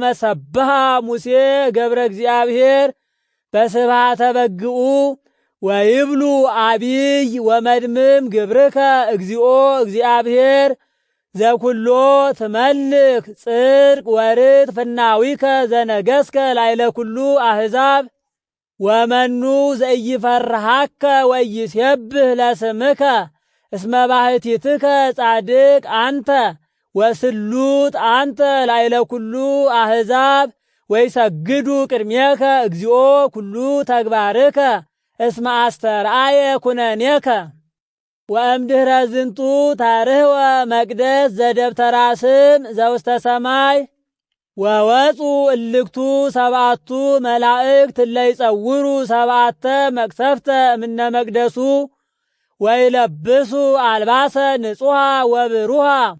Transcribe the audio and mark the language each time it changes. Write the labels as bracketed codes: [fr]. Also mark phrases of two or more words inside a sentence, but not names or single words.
[gez] ሰብሃ ሙሴ ገብረ እግዚአብሔር በስብሐተ በግኡ ወይብሉ አቢይ ወመድምም ግብርከ እግዚኦ እግዚአብሔር ዘኩሎ ትመልክ ጽድቅ ወርት ፍናዊከ ዘነገስከ ላዕለ ኩሉ አሕዛብ ወመኑ ዘኢይፈርሃከ ወኢይሴብህ ለስምከ እስመ ባሕቲትከ ጻድቅ አንተ ወስሉጥ አንተ ላዕለ ኩሉ አሕዛብ ወይሰግዱ ቅድሜከ እግዚኦ ኩሉ ተግባርከ እስመ አስተርአየ ኩነኔከ። ወእምድኅረ ዝንቱ ታርህወ መቅደስ ዘደብተራ ስም ዘውስተ ሰማይ ወወፁ እልክቱ ሰብአቱ መላእክት ለይጸውሩ ሰብአተ መቅሰፍተ እምነ መቅደሱ ወይለብሱ አልባሰ ንጹሃ ወብሩሃ